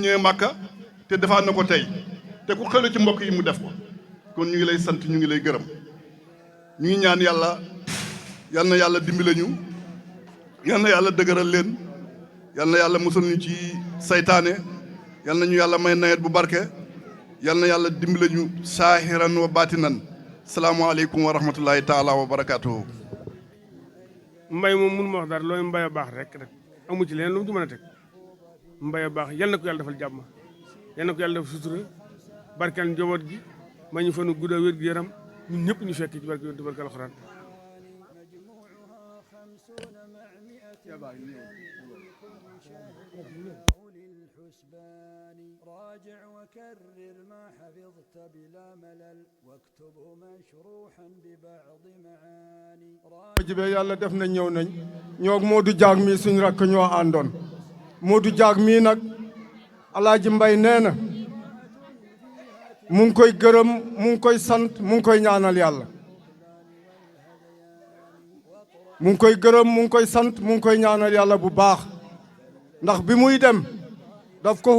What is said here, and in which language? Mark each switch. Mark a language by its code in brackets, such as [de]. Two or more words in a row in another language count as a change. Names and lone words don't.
[wo] ñëwee Màkka te defaat na ko tey te ku xewle ci mbokk yi mu def ko kon ñu ngi lay sant ñu ngi lay gërëm ñu ngi ñaan yàlla yal na yàlla dimbale ñu yal na yàlla dëgëral leen yal na yàlla musal ñu ci saytaane yal na ñu yàlla may nawet bu barke yal na yàlla dimbale ñu [ar] ظاهرا وباطنا السلام عليكم ورحمة الله تعالى وبركاته. [wo] mbay moom mun ma wax dara looy mbay a baax rek amu ci leen lu mu ci mën a teg Mbaye baax yal na ko yàlla defal jàmm yal na ko yàlla defal sutura barkeel njaboot gi ma ñu fanu gudda wér gu yaram ñun ñëpp ñu fekk ci barke yonent barke alxuraan [ar] راجع وكرر ما حفظت بلا ملل واكتبه مشروحا ببعض معاني [wo] jibe yàlla def na ñëw nañ ñoo Modou Diag mi suñ rakk ñoo àndoon Modou Diag mii nag Alaaji Mbay nee na mu ngi koy gërëm mu ngi koy sant mu ngi koy ñaanal yàlla mu ngi koy gërëm mu ngi koy sant mu ngi koy ñaanal yàlla bu baax ndax bi muy dem daf ko